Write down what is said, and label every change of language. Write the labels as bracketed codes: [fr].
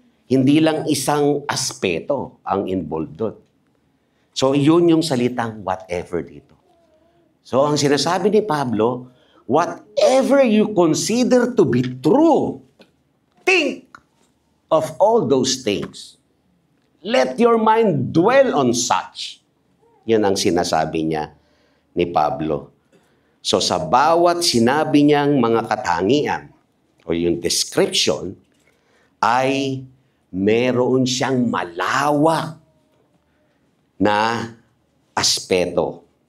[tl] Hindi lang isang aspeto ang involved doon. So, yun yung salitang whatever dito. [en] So, [tl] ang sinasabi ni Pablo, [en] whatever you consider to be true, think of all those things. Let your mind dwell on such. [tl] Yan ang sinasabi niya ni Pablo. So, sa bawat sinabi niyang mga katangian o yung description, ay meron siyang malawak na aspeto.